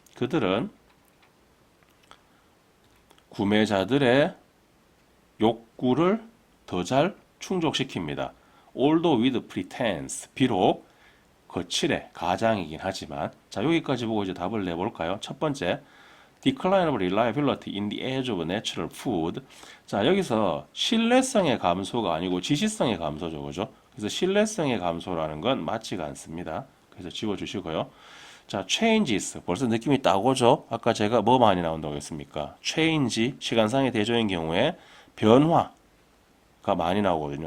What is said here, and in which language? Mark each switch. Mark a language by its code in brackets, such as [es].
[ko] 그들은 구매자들의 욕구를 더 잘 충족시킵니다. [en] Although with pretense, [ko] 비록 거칠에 가장이긴 하지만. 자 여기까지 보고 이제 답을 내볼까요? 첫 번째, [en] decline of reliability in the age of natural food. [ko] 자 여기서 신뢰성의 감소가 아니고 지시성의 감소죠, 그죠? 그래서 신뢰성의 감소라는 건 맞지가 않습니다. 그래서 지워주시고요. 자, changes. 벌써 느낌이 딱 오죠? 아까 제가 뭐 많이 나온다고 했습니까? change, 시간상의 대조인 경우에 변화가 많이 나오거든요.